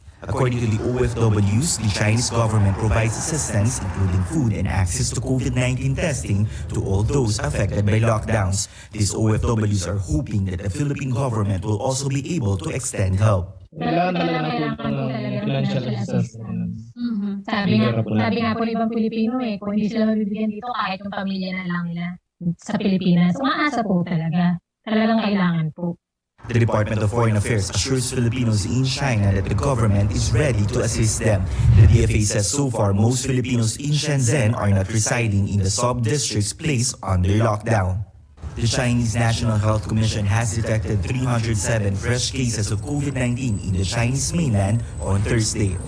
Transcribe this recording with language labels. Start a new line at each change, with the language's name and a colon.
English: According to the OFWs, the Chinese government provides assistance, including food and access to COVID-19 testing, to all those affected by lockdowns. These OFWs are hoping that the Philippine government will also be able to extend help.
Filipino: Kailangan ng financial assistance. Sabi nga po ng ibang Pilipino kung hindi sila mabibigyan dito kahit yung pamilya na lang nila sa Pilipinas. Umaasa po talaga. Talagang kailangan po.
English: The Department of Foreign Affairs assures Filipinos in China that the government is ready to assist them. The DFA says so far most Filipinos in Shenzhen are not residing in the sub-districts placed under lockdown. The Chinese National Health Commission has detected 307 fresh cases of COVID-19 in the Chinese mainland on Thursday.